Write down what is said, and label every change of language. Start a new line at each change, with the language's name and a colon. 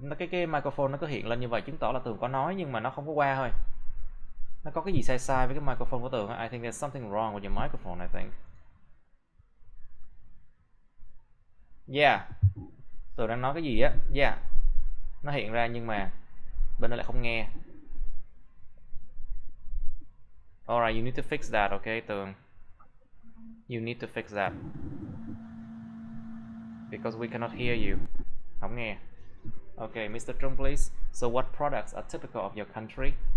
Vietnamese: Cái microphone nó có hiện lên như vậy chứng tỏ là Tường có nói nhưng mà nó không có qua thôi. Nó có cái gì sai sai với cái microphone của Tường.
English: I think there's something wrong with your microphone, I think.
Vietnamese: Yeah. Tường đang nói cái gì á? Yeah. Nó hiện ra nhưng mà bên đó lại không nghe.
English: Alright, you need to fix that, okay, Tường? You need to fix that. Because we cannot hear you.
Vietnamese: Không nghe.
English: Okay, Mr. Trung, please. So what products are typical of your country?